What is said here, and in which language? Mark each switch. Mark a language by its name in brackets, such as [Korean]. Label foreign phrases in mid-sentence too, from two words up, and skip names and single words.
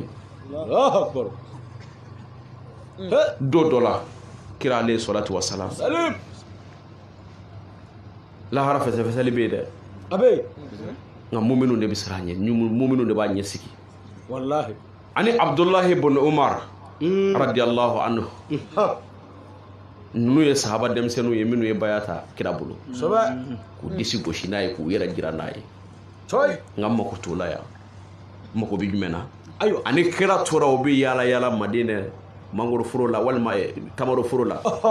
[Arabic] الله أكبر [Bambara] don dɔ la kira [Arabic] عليه الصلاة والسلام [Bambara] salim lahara fɛsɛfɛsɛli bɛ yen dɛ a bɛ yen nka muminun de bɛ siran a ɲɛ muminun de b'a ɲɛ sigi wallahi ani Abdullahi ibn Umar [Arabic] رضي الله عنه [Bambara] ninnu ye sahaba denmisɛnninw ye minnu ye baya ta kira bolo k'u disi gosi n'a ye k'u yɛrɛ jira n'a ye nka mako t'o la yan mako bɛ jumɛn na ani kira tora o bɛ yaala yaala Madinɛ mangoro foro la walima tamaro foro la